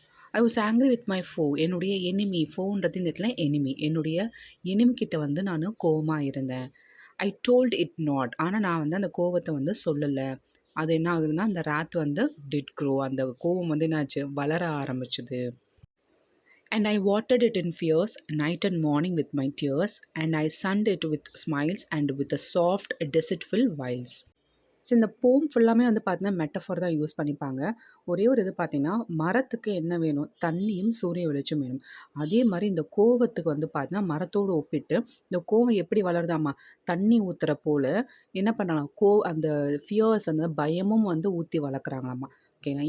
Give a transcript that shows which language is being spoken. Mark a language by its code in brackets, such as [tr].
[en] I was angry with my foe. [ta] என்னுடைய enemy, ஃபோன்றது இந்த இடத்துல எனிமி. என்னுடைய எனிமிக்கிட்ட வந்து நான் கோவமாக இருந்தேன். [en] I told it not. [ta] ஆனால் நான் வந்து அந்த கோவத்தை வந்து சொல்லலை. அது என்ன ஆகுதுன்னா அந்த ராத் வந்து டிட் க்ரோ. அந்த கோவம் வந்து என்னாச்சு, வளர ஆரம்பிச்சுது. [en] And I watered it in fears, night and morning with my tears, and I sunned it with smiles and with the soft, deceitful wiles. [ta] So இந்த போம் ஃபுல்லாமே வந்து பார்த்தீங்கன்னா மெட்டஃபார் தான் யூஸ் பண்ணிப்பாங்க. ஒரே ஒரு இது பார்த்தீங்கன்னா, மரத்துக்கு என்ன வேணும்? தண்ணியும் சூரிய வெளிச்சம் வேணும். அதே மாதிரி இந்த கோவத்துக்கு வந்து பார்த்தீங்கன்னா, மரத்தோடு ஒப்பிட்டு இந்த கோவம் எப்படி வளருதாம்மா? தண்ணி ஊத்துற போல என்ன பண்ணலாம்? அந்த ஃபியர்ஸ், அந்த பயமும் வந்து ஊத்தி வளர்க்குறாங்களாம்மா. ஓகேங்களா?